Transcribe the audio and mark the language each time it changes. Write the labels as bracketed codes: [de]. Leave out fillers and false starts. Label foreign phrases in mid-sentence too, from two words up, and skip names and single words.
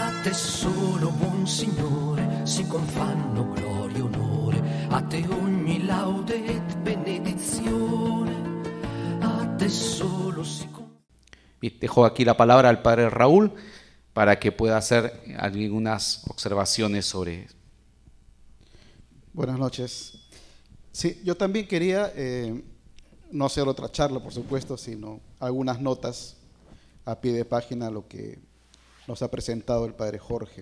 [it] te solo, buon Signore, si confanno gloria e onore, a te ogni laude et benedizione, a te solo si [es] Dejo aquí la palabra al padre Raúl para que pueda hacer algunas observaciones sobre. Buenas noches. Sí, yo también quería no hacer otra charla, por supuesto, sino algunas notas a pie de página a lo que nos ha presentado el padre Jorge.